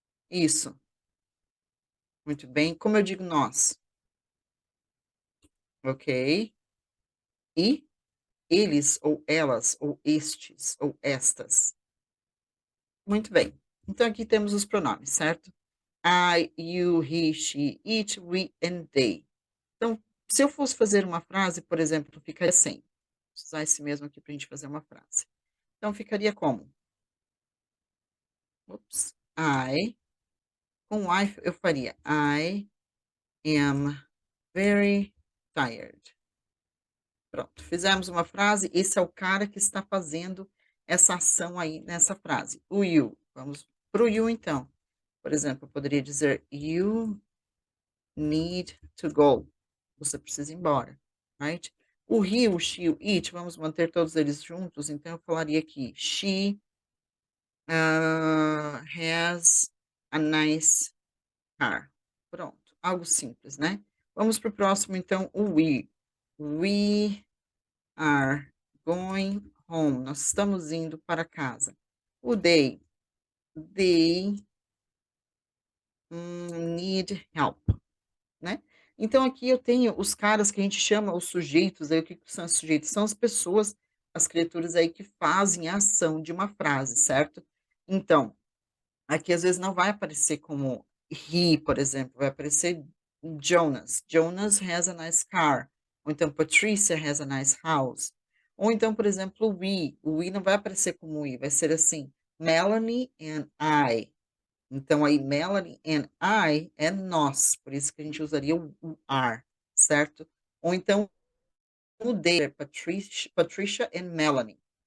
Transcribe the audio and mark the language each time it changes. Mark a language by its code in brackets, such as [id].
[pt] Isso, muito bem. Como eu digo nós, ok? E eles, ou elas, ou estes, ou estas. Muito bem. Então aqui temos os pronomes, certo? [en] I, you, he, she, it, we and they. [pt] Então, se eu fosse fazer uma frase, por exemplo, ficaria assim. Vou usar esse mesmo aqui para a gente fazer uma frase. Então ficaria como? Ups. Com I eu faria [en] I am very tired. [pt] Pronto, fizemos uma frase, esse é o cara que está fazendo essa ação aí nessa frase. O you. Vamos para o you então. Por exemplo, eu poderia dizer [en] you need to go. [pt] Você precisa ir embora, right? O he, o she, o it, vamos manter todos eles juntos, então eu falaria aqui [en] she has a nice car. [pt] Pronto, algo simples, né? Vamos para o próximo então, o we. [en] We are going home. [pt] Nós estamos indo para casa. O [en] they need help, [pt] né? Então aqui eu tenho os caras que a gente chama os sujeitos, aí o que que são os sujeitos? São as pessoas, as criaturas aí que fazem a ação de uma frase, certo? Então, aqui às vezes não vai aparecer como he, por exemplo, vai aparecer Jonas. [en] Jonas has a nice car. [pt] Ou então [en] Patricia has a nice house. [pt] Ou então, por exemplo, we. O we não vai aparecer como we, vai ser assim, Melanie and I. Então aí Melanie and I é nós, por isso que a gente usaria o are, certo? Ou então o they, é Patricia and Melanie.